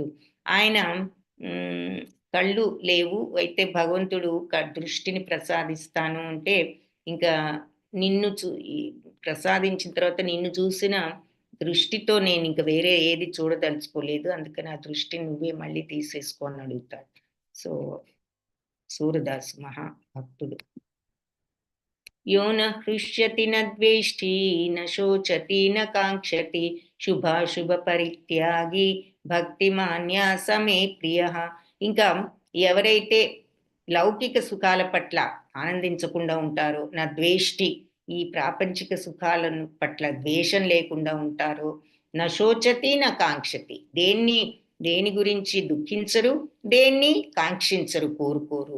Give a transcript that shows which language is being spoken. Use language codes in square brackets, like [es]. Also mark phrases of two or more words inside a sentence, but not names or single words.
[te] ఆయన కళ్ళు లేవు, అయితే భగవంతుడు దృష్టిని ప్రసాదిస్తాను అంటే ఇంకా నిన్ను ప్రసాదించిన తర్వాత నిన్ను చూసిన దృష్టితో నేను ఇంక వేరే ఏది చూడదలుచుకోలేదు, అందుకని ఆ దృష్టిని నువ్వే మళ్ళీ తీసేసుకో అని అడుగుతాడు. సో సూరదాసు మహాభక్తుడు. [sa] यो न हृष्यति न द्वेष्टि न शोचति न काङ्क्षति శుభాశుభ పరిత్యాగి భక్తిమాన్య సమే ప్రియ. [te] ఇంకా ఎవరైతే లౌకిక సుఖాల పట్ల ఆనందించకుండా ఉంటారో, [sa] నా ద్వేష్టి [te] ఈ ప్రాపంచిక సుఖాల పట్ల ద్వేషం లేకుండా ఉంటారో, [sa] నా శోచతి నా కాంక్షతి [te] దేని గురించి దుఃఖించరు, దేన్ని కాంక్షించరు, కోరుకోరు.